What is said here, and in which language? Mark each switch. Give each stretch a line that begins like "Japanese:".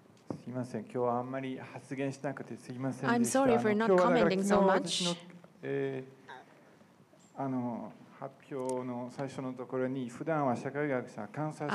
Japanese: すみません、今日はあんまり発言しなくてすみませんでした。
English: I'm sorry for not commenting so much.
Japanese: 発表の最初のところに普段は社会学者観察して